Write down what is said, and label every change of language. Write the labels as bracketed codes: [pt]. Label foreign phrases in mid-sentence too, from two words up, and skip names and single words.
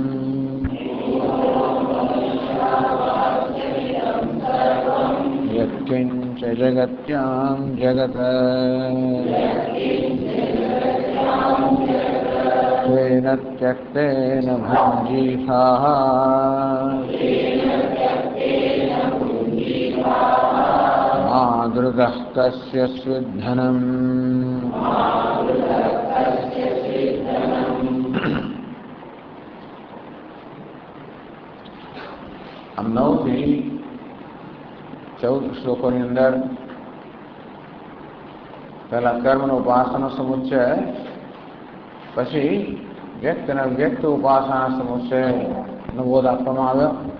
[sa] यत्किञ्च जगत्यां जगत् त्वेन त्यक्तेन भुञ्जीथाः मादृगः कस्य स्विद्धनम्। [gu] આમ 9 થી 14 શ્લોકોની અંદર પહેલા કર્મનો ઉપાસના સમુચ્ચય, પછી વ્યક્ત અને વ્યક્ત ઉપાસના સમુચ્ચયનો બોધ આપવામાં આવ્યો.